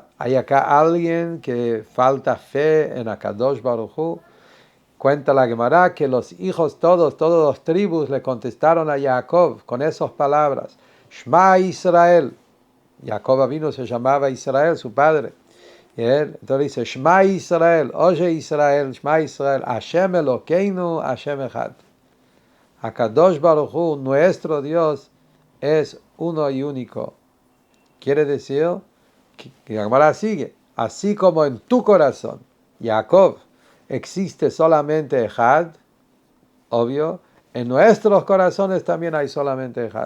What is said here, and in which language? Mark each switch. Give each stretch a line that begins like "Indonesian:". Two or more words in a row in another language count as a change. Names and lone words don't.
Spanish: ¿Hay acá alguien que falta fe en Akadosh Baruj Hu? Cuenta la Gemara que los hijos todos los tribus le contestaron a Jacob con esas palabras.
Hebrew: שמע ישראל.
Spanish: Jacob vino, se llamaba Israel, su padre. Y entonces dice,
Hebrew: שמע ישראל,
Spanish: oye Israel,
Hebrew: שמע ישראל, השם אלוקינו, השם אחד.
Spanish: Akadosh Baruj Hu, nuestro Dios, es uno y único. Quiere decir que la Gemara sigue, así como en tu corazón, Jacob, existe solamente Echad, obvio, en nuestros corazones también hay solamente Echad.